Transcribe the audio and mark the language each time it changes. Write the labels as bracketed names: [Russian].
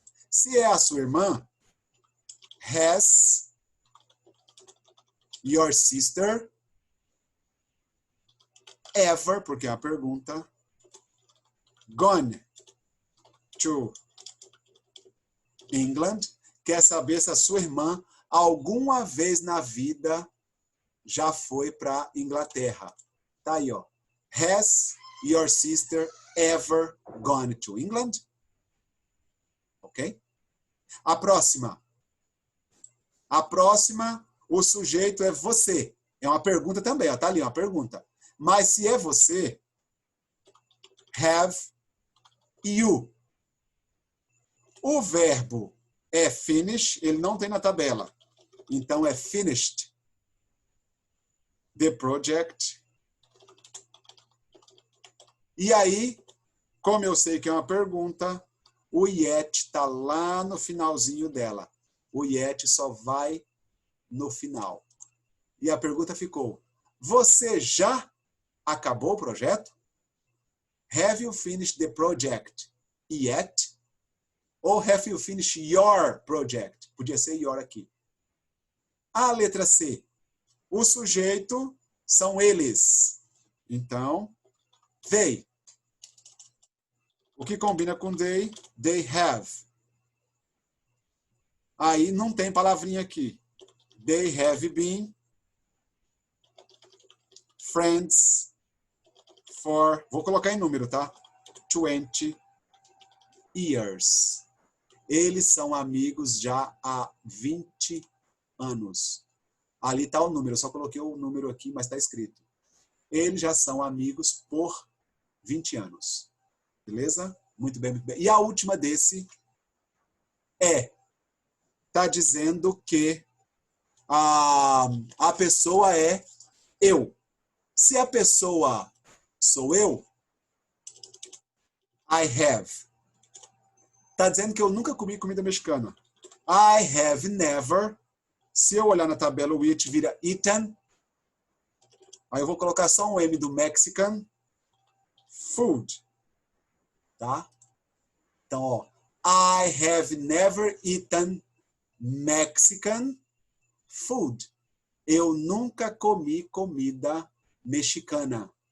[Portuguese] Se é a sua irmã, [English] has your sister ever, [Portuguese] porque é uma pergunta, [English] gone to England? [Portuguese] Quer saber se a sua irmã alguma vez na vida já foi para Inglaterra? Tá aí, ó. [English] Has your sister ever gone to England? [Portuguese] Ok? A próxima. A próxima, o sujeito é você. É uma pergunta também, ó, tá ali, uma pergunta. Mas se é você, [English] have you. [Portuguese] O verbo é finish, ele não tem na tabela. Então é [English] finished the project. [Portuguese] E aí, como eu sei que é uma pergunta, o yet está lá no finalzinho dela. O yet só vai no final. E a pergunta ficou, você já acabou o projeto? [English] Have you finished the project yet? Ou have you finished your project? [Portuguese] Podia ser your aqui. A letra C. O sujeito são eles. Então, they. O que combina com they? [English] They have. [Portuguese] Aí não tem palavrinha aqui. [English] They have been friends for... [Portuguese] Vou colocar em número, tá? [English] 20 years. [Portuguese] Eles são amigos já há 20 anos. Ali está o número. Eu só coloquei o número aqui, mas está escrito. Eles já são amigos por 20 anos. Beleza? Muito bem, muito bem. E a última desse está dizendo que a pessoa é eu. Se a pessoa sou eu, [English] I have. [Portuguese] Está dizendo que eu nunca comi comida mexicana. [English] I have never. [Portuguese] Se eu olhar na tabela, o it vira eaten. Aí eu vou colocar só um M do Mexican food. Tá? Então, ó. [English] I have never eaten Mexican food. [Portuguese] Eu nunca comi comida mexicana.